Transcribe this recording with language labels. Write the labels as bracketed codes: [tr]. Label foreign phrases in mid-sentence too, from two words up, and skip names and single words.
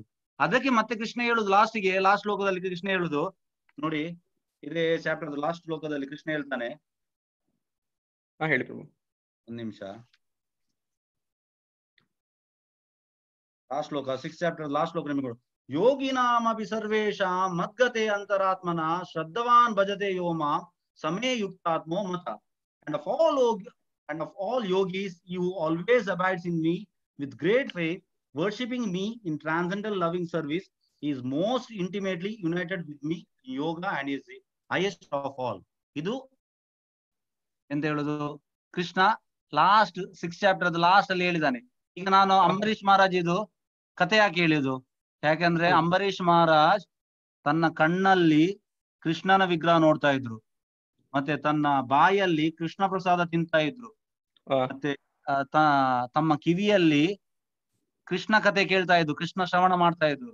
[kn] ಅದಕ್ಕೆ ಮತ್ತೆ ಕೃಷ್ಣ ಹೇಳುದು ಲಾಸ್ಟ್ ಶ್ಲೋಕದಲ್ಲಿ ಕೃಷ್ಣ ಹೇಳುದು ನೋಡಿ, ಇದೇ [en] chapter last [kn] ಶ್ಲೋಕದಲ್ಲಿ ಕೃಷ್ಣ ಹೇಳ್ತಾನೆ. ಹೇಳಿ ಪ್ರಭು, ಒಂದ್ ನಿಮಿಷ. ಲಾಸ್ಟ್ ಶ್ಲೋಕ [en] 6th chapter last [kn] ಶ್ಲೋಕ ನಿಮಗೆ [sa] योगिनामपि सर्वेषां मद्गते अंतरात्मना श्रद्धवान् भजते यो मां समे युक्तात्मो मता. [en] And of all yogis, you always abides in me with great faith, worshipping me in transcendental loving service. He is most intimately united with me in yoga and is the highest of all. [kn] ಇದು ಎಂತ ಹೇಳುದು, ಕೃಷ್ಣ [en] last 6th chapter last [kn] ಅಲ್ಲಿ ಹೇಳಿದ್ದಾನೆ. ಈಗ ನಾನು ಅಂಬರೀಷ್ ಮಹಾರಾಜ್ ಇದು ಕಥೆ ಯಾಕೆ ಹೇಳಿದ್ದು, ಯಾಕಂದ್ರೆ ಅಂಬರೀಷ್ ಮಹಾರಾಜ್ ತನ್ನ ಕಣ್ಣಲ್ಲಿ ಕೃಷ್ಣನ ವಿಗ್ರಹ ನೋಡ್ತಾ ಇದ್ರು, ಮತ್ತೆ ತನ್ನ ಬಾಯಲ್ಲಿ ಕೃಷ್ಣ ಪ್ರಸಾದ ತಿಂತಾ ಇದ್ರು, ಮತ್ತೆ ತಮ್ಮ ಕಿವಿಯಲ್ಲಿ ಕೃಷ್ಣ ಕಥೆ ಕೇಳ್ತಾ ಇದ್ರು, ಕೃಷ್ಣ ಶ್ರವಣ ಮಾಡ್ತಾ ಇದ್ರು.